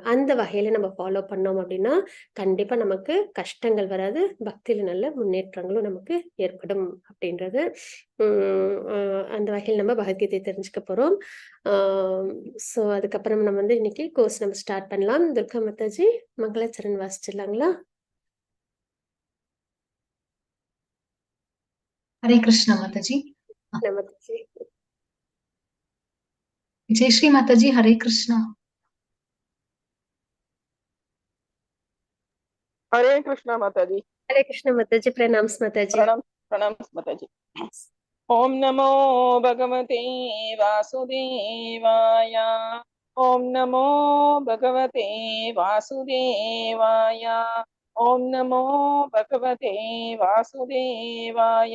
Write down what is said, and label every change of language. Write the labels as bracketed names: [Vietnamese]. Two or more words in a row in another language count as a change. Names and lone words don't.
[Tamil] அந்த வகையில நம்ம ஃபாலோ பண்ணோம் அப்படின்னா கண்டிப்பா நமக்கு கஷ்டங்கள் வராது, பக்தியில நல்ல முன்னேற்றங்களும் நமக்கு ஏற்படும் அப்படின்றது. அந்த வகையில் நம்ம பகவத்கீதை தெரிஞ்சுக்க போறோம். ஸோ அதுக்கப்புறம் நம்ம வந்து இன்னைக்கு கோர்ஸ் நம்ம ஸ்டார்ட் பண்ணலாம். துர்கா மாதாஜி மங்களாச்சரண் வாசிச்சிடலாங்களா? [Hindi] हरे कृष्णा माताजी। [Tamil] நமஸ்தே. [Hindi] जय श्री माताजी। हरे कृष्णा। हरे कृष्णा माताजी। हरे कृष्ण माताजी, प्रणाम माताजी। प्रणाम प्रणाम माताजी। [Sanskrit] ओम नमो भगवते वासुदेवाय। ओम नमो भगवते वासुदेवाय। ओम नमो भगवते वासुदेवाय।